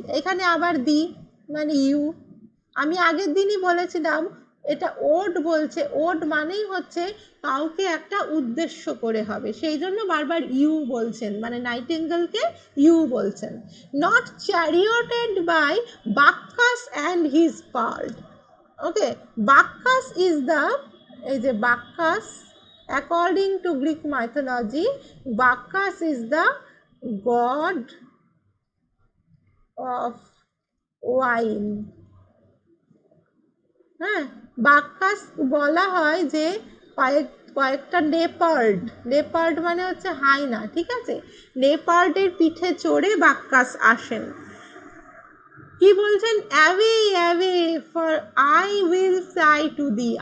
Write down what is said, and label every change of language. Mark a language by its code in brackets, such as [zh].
[bn] এখানে আবার দি মানে ইউ। আমি আগের দিনই বলেছিলাম এটা ওড বলছে, ওড মানেই হচ্ছে কাউকে একটা উদ্দেশ্য করে হবে, সেই জন্য বারবার ইউ বলছেন, মানে নাইটিঙ্গেলকে ইউ বলছেন। [en] Not charioted by Bacchus and his pard. Okay, Bacchus is the, [bn] এই যে বাক্কাস, [en] according to Greek mythology, Bacchus is the god of wine। [bn] হ্যাঁ, বাক্কাস বলা হয় যে কয়েকটা লেপার্ড মানে হচ্ছে হায়না, ঠিক আছে, লেপার্ডের পিঠে চড়ে বাক্কাস আসেন। কি বলছেন? [en] Away away for I will fly to thee.